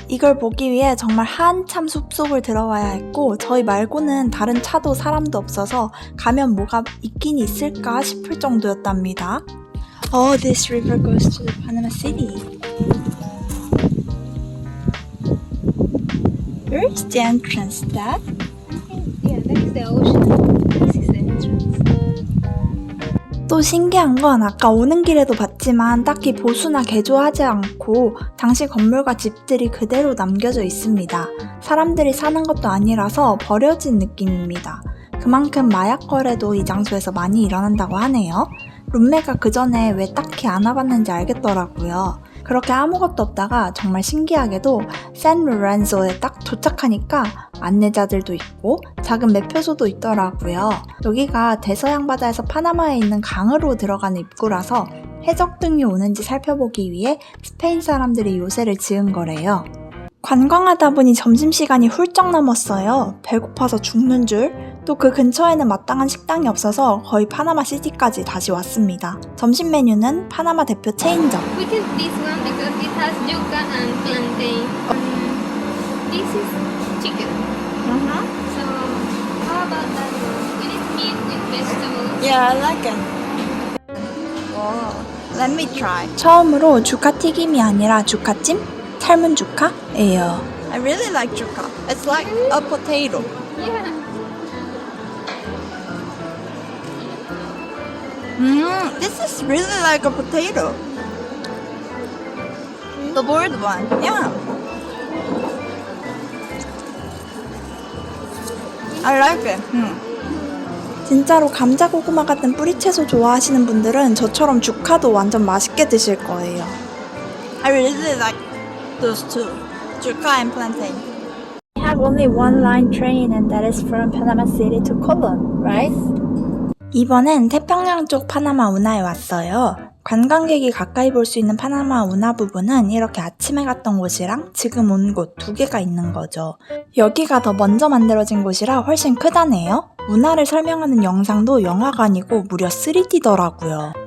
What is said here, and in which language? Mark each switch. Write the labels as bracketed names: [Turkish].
[Korean] 이걸 보기 위해 정말 한참 숲속을 들어와야 했고 저희 말고는 다른 차도 사람도 없어서 가면 뭐가 있긴 있을까 싶을 정도였답니다. [English] Oh, this river goes to the Panama City. Where is the entrance, Dad? Yeah, that is the ocean. This is the entrance. [Korean] 또 신기한 건 아까 오는 길에도 봤지만 딱히 보수나 개조하지 않고 당시 건물과 집들이 그대로 남겨져 있습니다. 사람들이 사는 것도 아니라서 버려진 느낌입니다. 그만큼 마약 거래도 이 장소에서 많이 일어난다고 하네요. 룸메가 그 전에 왜 딱히 안 와봤는지 알겠더라고요. 그렇게 아무것도 없다가 정말 신기하게도 샌로렌소에 딱 도착하니까 안내자들도 있고 작은 매표소도 있더라고요. 여기가 대서양 바다에서 파나마에 있는 강으로 들어가는 입구라서 해적등이 오는지 살펴보기 위해 스페인 사람들이 요새를 지은 거래요. 관광하다 보니 점심시간이 훌쩍 넘었어요. 배고파서 죽는 줄. 또 그 근처에는 마땅한 식당이 없어서 거의 파나마 시티까지 다시 왔습니다. 점심 메뉴는 파나마 대표 체인점. [English] We can this one because it has yuca and plantain. This is chicken. So how about that one? It is meat with vegetables. Yeah, I like it. Wow, let me try. [Korean] 처음으로 주카 튀김이 아니라 주카찜? 삶은 주카예요. [English] I really like 주카. It's like a potato. Yeah. This is really like a potato. The boiled one, yeah. I like it. [Korean] 진짜로 감자 고구마 같은 뿌리채소 좋아하시는 분들은 저처럼 주카도 완전 맛있게 드실 거예요. [English] I really like those two, 주카 and plantain. We have only one line train and that is from Panama City to Colon, right? [Korean] 이번엔 태평양 쪽 파나마 운하에 왔어요. 관광객이 가까이 볼 수 있는 파나마 운하 부분은 이렇게 아침에 갔던 곳이랑 지금 온 곳 두 개가 있는 거죠. 여기가 더 먼저 만들어진 곳이라 훨씬 크다네요. 운하를 설명하는 영상도 영화관이고 무려 3D더라고요.